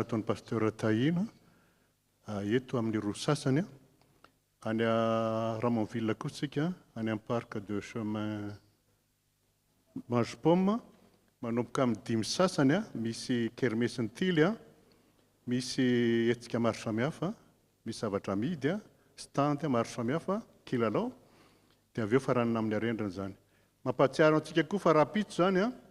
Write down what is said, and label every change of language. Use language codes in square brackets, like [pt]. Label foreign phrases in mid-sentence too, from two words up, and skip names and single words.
[mg] ataon'ny pasteur Tahina eto amin'ny roa sasany any Ramonville kosa tsika any amin'ny parc de chemin Mange Pomme manomboka amin'ny 5 sasany misy kermesiny tily misy hetsika maro samihafa misy zavatra amidy stand maro samihafa kilalao dia avy eo faranana amin'ny arendrina zany mampatsiaro antsika koa fa raha-pitso zany